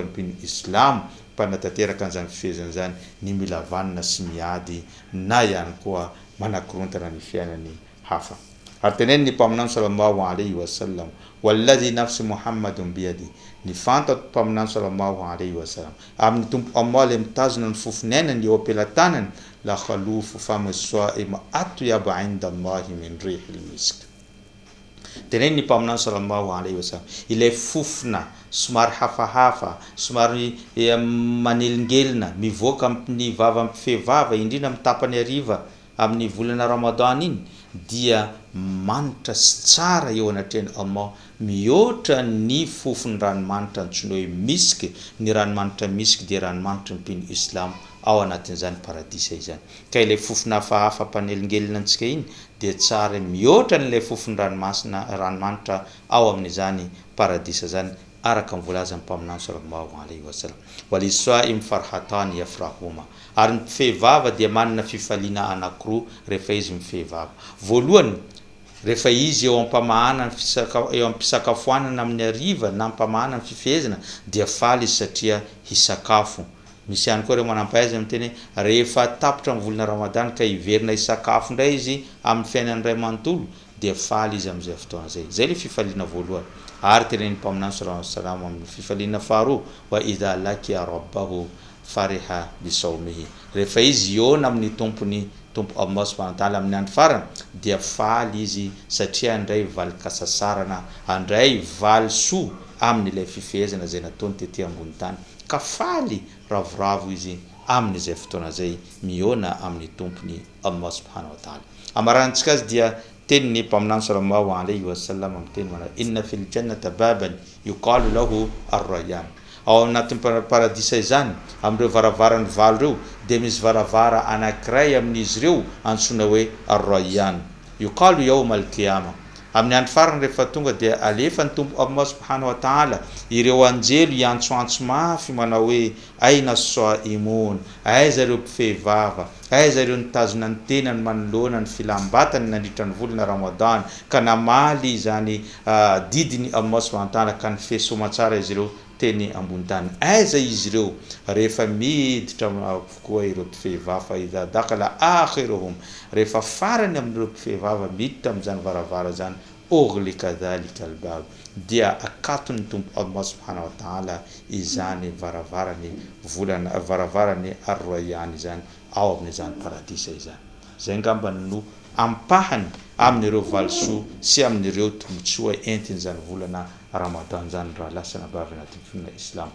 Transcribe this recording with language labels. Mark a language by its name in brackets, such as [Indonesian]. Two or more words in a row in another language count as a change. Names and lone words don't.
[Malagasy] mpino islamo mpanatanteraka an'izany fifehezana zany ny mila vanina sy miady na ihany koa manakorontana ny fiainany hafa ary teneny ny mpaminany [Arabic] صلى الله عليه وسلم والذي نفس محمد بيده [Malagasy] ny fantako mpaminany sallallahu alaihi wasallam amin'ny tompo Allah le mitazona ny fofinainany eo ampelantanany [Arabic] لخلوف فم الصائم أطيب عند الله من ريح المسك [Malagasy] teneny ny mpaminany [Arabic] صلى الله عليه وسلم [Malagasy] ilay fofona somary hafahafa somary manelingelina mivoaka amin'ny vava mpifehivava indrindra amin'ny tapany hariva amin'ny volana Ramadan iny dia manitra sy tsara eo anatrehany Allah mihoatra ny fofony ranomanitra antsoina hoe misk ny ranomanitra misk dia ranomanitra ny mpino islam ao anatin'izany paradisa izany ka ilay fofona hafahafa mpanelingelina antsika iny dia tsara mihoatra n'ilay fofony ranomanitra ao amin'izany paradisa zany araka ny volazan'ny mpaminany [Arabic] صلى الله عليه وسلم وللصائم فرحتان يفرحهما [Malagasy] ary ny mpifehivava dia manana fifaliana anankiroa rehefa izy mifehivava voalohany rehefa izy eo am-pamahana eo am-pisakafoanana amin'ny hariva na am-pamahana ny fifehezana dia faly izy satria hisakafo misy ihany koa ireo manampahaizana miteny rehefa tapitra amin'ny volana Ramadan ka hiverina hisakafo indray izy amin'ny fiainany iray manontolo dia faly izy amin'izay fotoana zay le fifaliana voalohany ary teneny mpaminany [Arabic] صلى الله عليه وسلم [Malagasy] amin'ny fifaliana faharoa [Arabic] وإذا لقي ربه فرح بصومه [Malagasy] rehefa izy iona amin'ny tompony tompo [Arabic] الله سبحانه وتعالى [Malagasy] amin'ny andro farany dia faly izy satria andray valy kasasarana andray valy soa amin'ilay fifehezana zay nataony tety ambony tany ka faly ravoravo izy amin'izay fotoana zay miona amin'ny tompony [Arabic] الله سبحانه وتعالى [Malagasy] amarantsika azy dia teny ny mpaminany [Arabic] صلى الله عليه [Malagasy] wasallam miteny mana [Arabic] إن في الجنة بابا يقال له الريان [Malagasy] ao anatin'ny paradisa izany amin'ireo varavarany valo reo dia misy varavara anankiray amin'izy ireo antsoina hoe [Arabic] الريان يقال يوم القيامة [Malagasy] amin'ny andro farany rehefa tonga dia alefa ny tompo [Arabic] الله سبحانه وتعالى [Malagasy] ireo anjelo iantsoantso mafy manao hoe [Arabic] أين الصائمون [Malagasy] aiza ireo mpifehivava aiza ireo nitazona ny tenany manoloana ny filambatany nandritra ny volana Ramadan ka namaly izany didiny [Arabic] الله سبحانه وتعالى [Malagasy] ka nifehy somatsara izy ireo teny ambony tany aiza izy ireo rehefa miditra avokoa ireo mpifehivava [Arabic] إذا دخل آخرهم [Malagasy] rehefa farany amin'ireo mpifehivava miditra amin'izany varavara zany [Arabic] أغلق ذلك الباب [Malagasy] dia akatony tompo [Arabic] الله سبحانه وتعالى [Malagasy] izany varavarany volana varavarany ar-rayyan izany ao amin'izany paradisa izany zay ngamba no ampahany amin'ireo valisoa sy amin'ireo tombotsoa entiny zany volana Ramadan zany raha lasa nabavy anatin'ny fiangonana Islam.